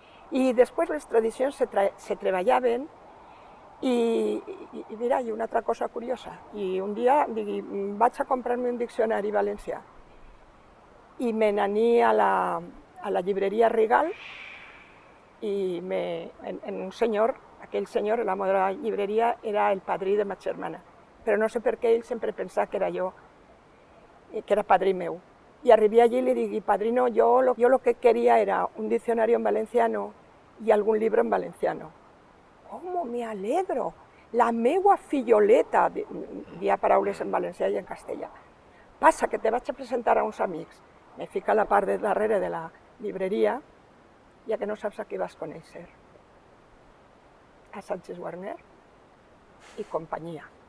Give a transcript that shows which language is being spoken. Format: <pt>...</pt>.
<ca>I després les tradicions se treballaven i mira, i una altra cosa curiosa, i un dia vaig a comprar-me un diccionari valencià i me n'aní a la llibreria Rigal i en un senyor, aquell senyor, l'amo de la llibreria, era el padrí de ma germana, però no sé per què ell sempre pensava que era jo, que era padrí meu. I arribé allí i li dic,</ca> <es>padrino, yo lo que quería era un diccionario en valenciano y algún libro en valenciano. ¿Cómo me alegro?</es> <ca>La meua filloleta, dia paraules en valencià i en castellà. Passa que te vaig a presentar a uns amics. Me fica a la part de darrere de la llibreria, ja que no saps a qui vas conèixer. A Sánchez Warner i companyia.</ca>